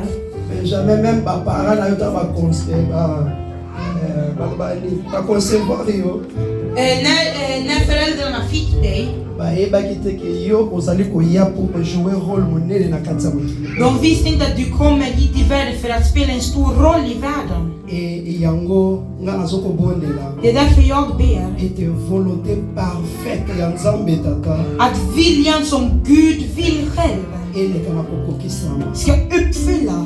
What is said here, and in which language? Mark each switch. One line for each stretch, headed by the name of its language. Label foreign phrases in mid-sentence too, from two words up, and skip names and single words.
Lingala: Benjamin même papa na yota ba conseil
Swedish: när föräldrarna fick dig. De visste inte att du kommer hit i världen för att spela en stor roll i världen. Det är därför jag ber att viljan som Gud vill själv ska uppfyllas.